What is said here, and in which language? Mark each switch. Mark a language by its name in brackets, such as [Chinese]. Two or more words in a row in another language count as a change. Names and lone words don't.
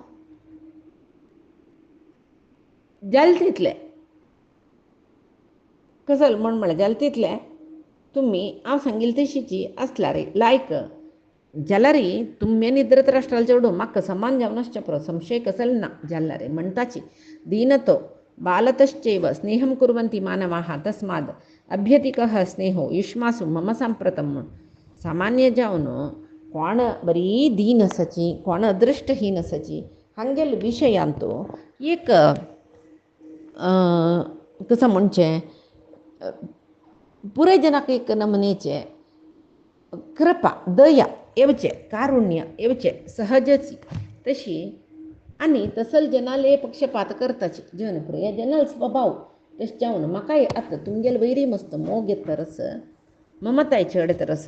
[Konkani] जालें तितलें कसल म्हळ्यार जालें तितलें तुमी हांव सांगिल्ली तशीची आसल्यार लायक जाल्यार तुमी धृतराष्ट्राल चेडू म्हाका समान जावन आसचें पुरो संशय कसले ना जाल्यार म्हणटाची [Sanskrit] दीनतो बालतश्चैव स्नेहम कुर्वन्ति मानवाः तस्माद अभ्यधिकः स्नेहो युष्मासु मम सांप्रतम [Konkani] म्हूण सामान्य जावन कोण बरी दीन आसाची कोण अदृश्टहीन आसाची हांगेल विशयांत एक कसं म्हणचें पुरे जनाक एक नमनेचे कृपा दया येवचे कारुण्य येवचे सहजची तशी आनी तसल जनाले पक्षपात करताची जन पुरे जनाल स्वभाव तशें जावन म्हाकाय आतां तुमगेले वैरी मस्त मोग येत तरस ममताय चड तरस